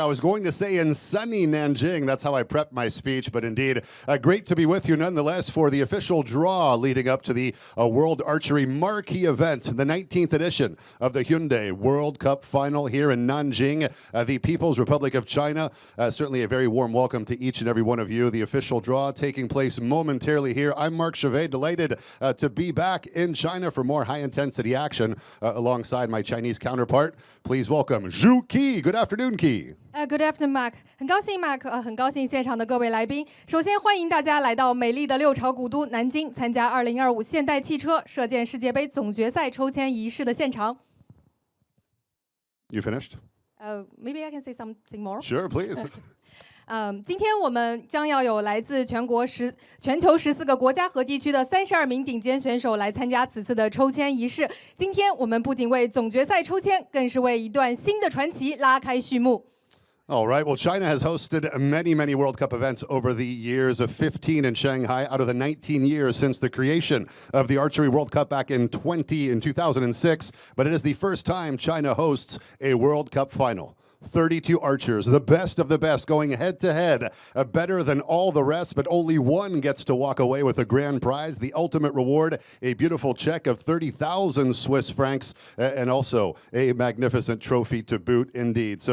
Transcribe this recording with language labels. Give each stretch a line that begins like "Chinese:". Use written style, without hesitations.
English: I was going to say in sunny Nanjing. That's how I prepped my speech, but indeed, great to be with you nonetheless for the official draw leading up to the World Archery Marquee event, the 19th edition of the Hyundai World Cup Final here in Nanjing, the People's Republic of China. Certainly a very warm welcome to each and every one of you. The official draw taking place momentarily here. I'm Mark Chevet, delighted to be back in China for more high-intensity action alongside my Chinese counterpart. Please welcome Zhu Qi. Good afternoon, Qi. Good afternoon, Mark.
Chinese: 很高兴 Mark， 很高兴现场的各位来宾。首先欢迎大家来到美丽的六朝古都南京，参加2025现代汽车射箭世界杯总决赛抽签仪式的现场。
English: You finished? Maybe I can say something more. Sure, please.
Chinese: 今天我们将要有来自全球14个国家和地区的32名顶尖选手来参加此次的抽签仪式。今天我们不仅为总决赛抽签，更是为一段新的传奇拉开序幕。
English: All right. Well, China has hosted many World Cup events over the years of 15 in Shanghai out of the 19 years since the creation of the Archery World Cup back in 2006. But it is the first time China hosts a World Cup final. 32 archers, the best of the best, going head-to-head, better than all the rest, but only one gets to walk away with a grand prize, the ultimate reward, a beautiful check of 30,000 Swiss francs, and also a magnificent trophy to boot indeed.